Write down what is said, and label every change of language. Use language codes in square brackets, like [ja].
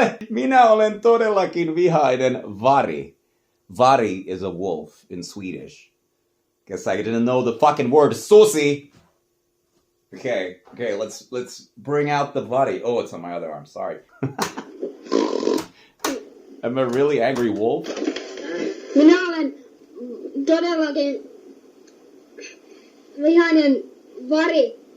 [fi] minä olen todellakin vihainen vari. [en] Vari is a wolf in Swedish. Guess I didn't know the fucking word susi. Okay, let's bring out the vari. Oh, it's on my other arm, sorry. I'm a really angry wolf. [fi] Minä olen todellakin vihainen vari.